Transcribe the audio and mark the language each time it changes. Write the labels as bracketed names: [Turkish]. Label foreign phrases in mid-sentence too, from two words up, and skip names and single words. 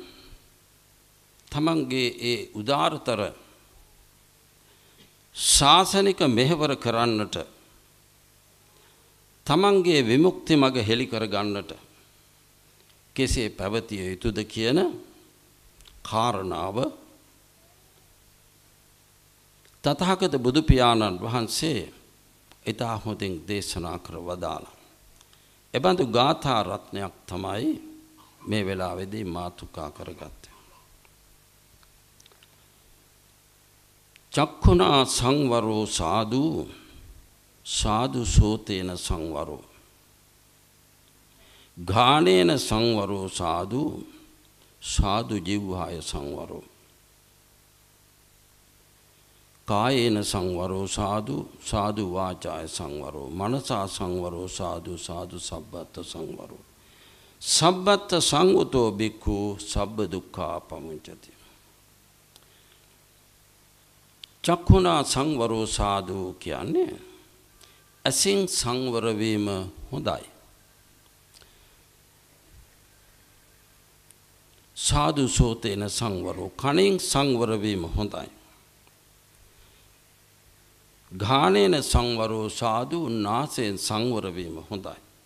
[Sinhala] තමන්ගේ ඒ උදාරතර ශාසනික මෙහෙවර කරන්නට, තමන්ගේ විමුක්ති මඟ හෙළි කර ගන්නට කෙසේ පැවතිය යුතුද කියන කාරණාව තථාගත බුදු පියාණන් වහන්සේ ඉතා හොඳින් දේශනා කර වදාළා. එබඳු ගාථා රත්නයක් තමයි මේ වෙලාවේදී මාතුකා කරගත්තේ. [Pali] චක්ඛුනා සංවරෝ සාදු සාදු සෝතේන සංවරෝ ඝානේන සංවරෝ සාදු සාදු ජීවහාය සංවරෝ කායේන සංවරෝ සාදු සාදු වාචාය සංවරෝ මනසා සංවරෝ සාදු සාදු සබ්බත් සංවරෝ සබ්බත් සංවතෝ බික්ඛු සබ්බ දුක්ඛා පමුංචති. චක්ඛුනා සංවරෝ සාදු [Sinhala] කියන්නේ ඇසින් සංවර වීම හොඳයි. [Pali] සාදු සෝතේන සංවරෝ [Sinhala] කණෙන් සංවර වීම හොඳයි. [Pali] ඝානේන සංවරෝ සාදු [Sinhala] නාසයෙන් සංවර වීම හොඳයි.